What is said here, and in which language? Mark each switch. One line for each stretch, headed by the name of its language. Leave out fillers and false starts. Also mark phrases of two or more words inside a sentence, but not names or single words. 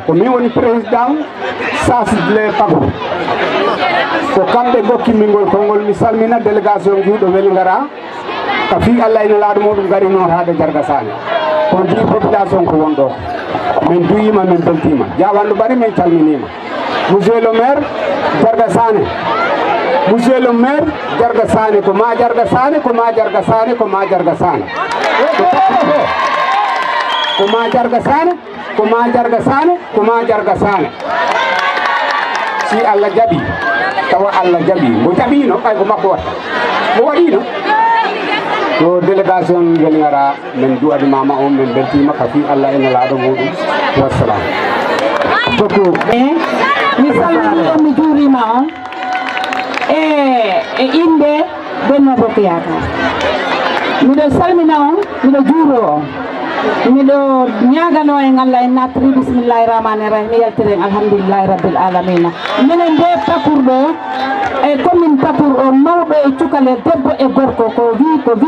Fula: ko min woni président sasle Pakour ko kamɓe gokkimi ngol konngol mi salmina délégation juuɗo Wélingara ka fi Allah ene laaɗo muɗum gari noon haade Jarga Sané on ji population ko won ɗo min duyima min beltima Diawandu Bari min calminima
French: monsieur le maire
Fula: Jarga Sané
French: monsieur le maire
Fula: Jarga Sané ko ma Jarga Sané ko ma Jarga Sané ko ma Jarga Sané ko ma Jarga Sané ko ma Jarga Sané ko ma Jarga Sané si Allah jaɓi tawa Allah jaɓi mo jaɓino ɓay ko makko watta mo waɗino to délégation Wélingara min du'animama on min beltima ka fi Allah ene laaɗo muɗum wassalam beaucoup mi salmini on mi juurima on e inde Benno Bokk Yaakaar miɗo salmina on miɗo juuro on miɗo ñagano en Allah en nattiri
Arabic: بسم الله الرحمن الرحيم
Fula: mi yaltiri en
Arabic: الحمد لله رب العالمين
Fula: minen nde Pakour ɗo e commune Pakour o mawɗo e cukale debbo e gorko ko wi